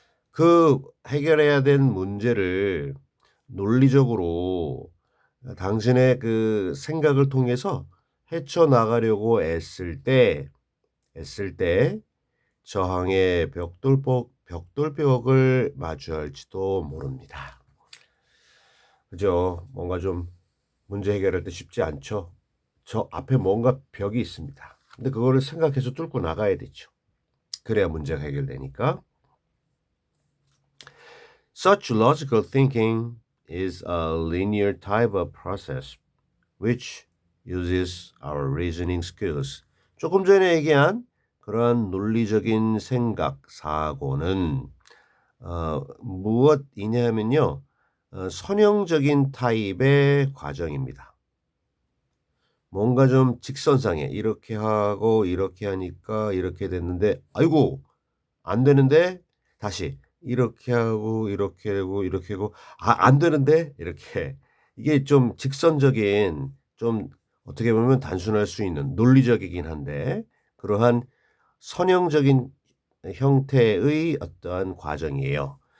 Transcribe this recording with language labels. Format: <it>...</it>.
<ko>그 해결해야 된 문제를 논리적으로 당신의 그 생각을 통해서 헤쳐나가려고 애쓸 때 저항의 벽돌벽을 마주할지도 모릅니다. 그죠? 뭔가 좀 문제 해결할 때 쉽지 않죠? 저 앞에 뭔가 벽이 있습니다. 근데 그거를 생각해서 뚫고 나가야 되죠. 그래야 문제가 해결되니까.</ko> <en>Such logical thinking is a linear type of process which uses our reasoning skills.</en> <ko>조금 전에 얘기한 그러한 논리적인 생각, 사고는 무엇이냐 하면요. 선형적인 타입의 과정입니다. 뭔가 좀 직선상에 이렇게 하고 이렇게 하니까 이렇게 됐는데 아이고 안 되는데 다시 이렇게 하고 이렇게 하고 이렇게 하고 안 되는데 이렇게 이게 좀 직선적인 좀 어떻게 보면 단순할 수 있는 논리적이긴 한데 그러한 선형적인 형태의 어떠한 과정이에요.</ko>